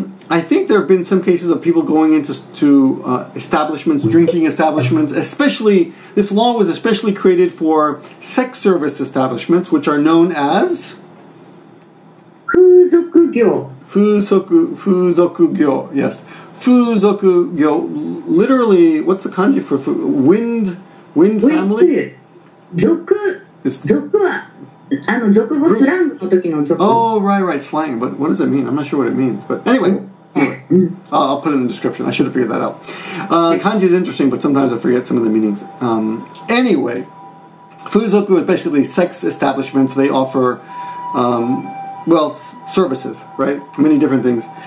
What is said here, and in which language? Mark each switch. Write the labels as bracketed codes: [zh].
[en] I think there have been some cases of people going into establishments, drinking establishments, especially, this law was especially created for sex service establishments, which are known as [ja] 風俗業。 [en] 風俗業, yes. 風俗業, literally, what's the kanji for wind family? [ja] 俗は俗語スラングの時の俗。 [en] Oh, right, slang. But what does it mean? I'm not sure what it means. But anyway, I'll put it in the description. I should have figured that out. Kanji is interesting, but sometimes I forget some of the meanings. Anyway, fuzoku is basically sex establishments. They offer, services, right? Many different things.